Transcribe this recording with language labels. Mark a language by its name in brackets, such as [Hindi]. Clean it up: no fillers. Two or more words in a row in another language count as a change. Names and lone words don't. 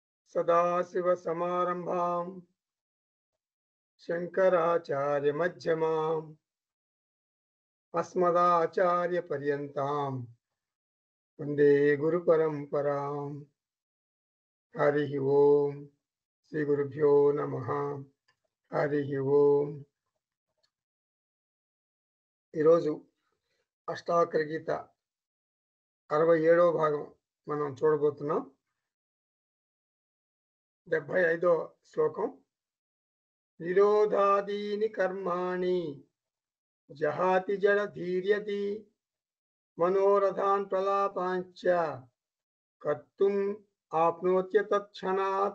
[Sanskrit] सदाशिवसमारम्भां शङ्कराचार्यमध्यमाम् अस्मदाचार्यपर्यन्तां वन्दे गुरुपरम्पराम्। हरिः ओम् श्रीगुरुभ्यो नमः। हरिः ओम्। [Telugu] ఈరోజు అష్టావక్ర గీత 67వ భాగం మనం చూడబోతున్నాం. 75వ శ్లోకం. [Sanskrit] నిరోధాదీని కర్మాణి జహాతి జడ ధీర్యతి మనోరథాన్ ప్రలాపాంచ కర్తుం ఆప్నోత్య తత్క్షణాత్.